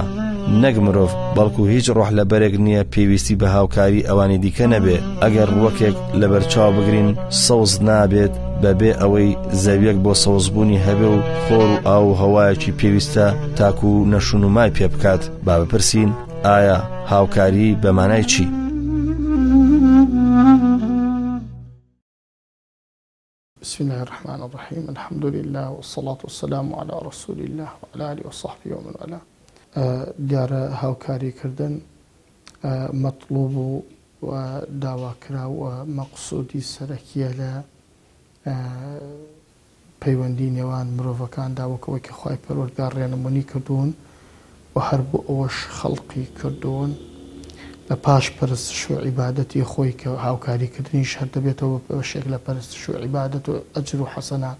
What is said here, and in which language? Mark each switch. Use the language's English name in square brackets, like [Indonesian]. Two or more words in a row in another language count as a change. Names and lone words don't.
[Central Kurdish] نەک مرۆڤ بەڵکو هیچ ڕۆح لەبەرێک نییە پێویستی بە هاوکاری ئەوانی دیکە نەبێ. ئەگەر وەکێک لەبەرچاو بگرین سەوز نابێت بەبێ ئەوەی زەویەک بۆ سەوزبوونی هەبێ و خۆر و ئاو و هەوایەکی پێویستە تاکو و نەشونومای پێ بکات. با بپرسین ئایا هاوکاری بە مانای چی؟ [Arabic] بسم الله الرحمن الرحيم. الحمد لله والصلاة والسلام على رسول الله وعلى آله وصحبه ومن والاه. [Central Kurdish] دیارە هاوکاری کردن مطلوب و داواکرا و مەقصودی سەرەکیە لە پەیوەندی نێوان مرۆڤەکاندا وەکەوەی کە خوای پەروەردگار ڕێنمونی کردوون و هەر بۆ ئەوەش خەڵقی کردوون لە پاش پەرستش و عیبادەتی خۆی کە هاوکاریکردنیش هەر دەبێتەوە بەشێک لە پەرستش و عیبادەت و ئەجر و حەسەنات.